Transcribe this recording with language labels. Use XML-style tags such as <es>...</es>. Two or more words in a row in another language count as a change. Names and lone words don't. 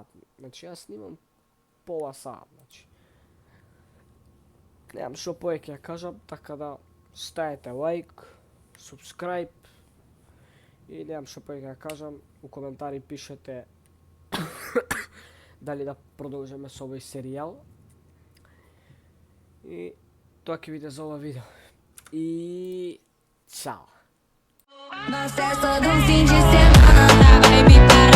<mk>Значи јас снимам пола саат, значи. Немам што повеќе ја кажам, така да ставете лайк, subscribe и немам што повеќе ја кажам, у коментари пишете дали да продолжиме со овој серијал. И тоа ќе биде за ова видео. И чао!</mk> <pt>No acesso do fim de semana, vai me</pt>